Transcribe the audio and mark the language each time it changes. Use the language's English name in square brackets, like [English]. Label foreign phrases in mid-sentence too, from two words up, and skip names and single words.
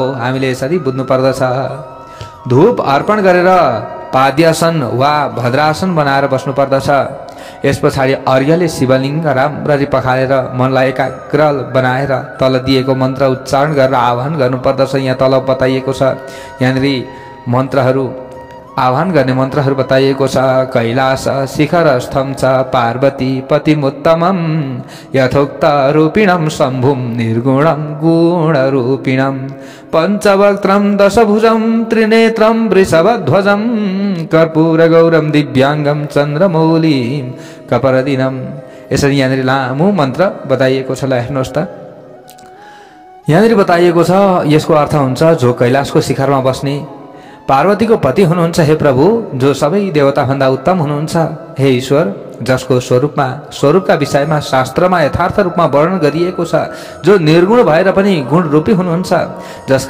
[Nepali] हामीले यसरी बुझ्नु पर्दछ। धूप अर्पण गरेर पाद्यासन वा भद्रासन बनाएर बस्नुपर्दछ। यस पछाडि अर्घ्यले शिवलिङ्ग राम्ररी पखालेर मनलाई एकाग्र बनाएर तल दिएको मन्त्र उच्चारण गरेर आह्वान गर्नुपर्दछ। यहाँ तल बताइएको छ, यहाँनिर मन्त्रहरू आह्वान गर्ने मन्त्रहरू बताइएको छ। [Sanskrit] कैलास शिखरस्थं च पार्वती पतिमुत्तमं यथोक्त रूपिणं शम्भुं निर्गुणं गुणरूपिणं पञ्चवक्त्रं दशभुजं त्रिनेत्रं वृषभध्वजं कर्पूरगौरं दिव्याङ्गं चन्द्रमौलिं कपरदिनं। [Nepali] यसरी यहाँनिर लामो मन्त्र बताइएको छ। ल हेर्नुहोस् त, यहाँनिर बताइएको छ, यसको अर्थ हुन्छ जो कैलाशको शिखरमा बस्ने पार्वतीको पति हुनुहुन्छ हे प्रभु, जो सबै देवताभन्दा उत्तम हुनुहुन्छ हे ईश्वर, जसको स्वरूपका विषयमा शास्त्रमा यथार्थ रूपमा वर्णन गरिएको छ, जो निर्गुण भएर पनि गुण रूपी हुनुहुन्छ, जसका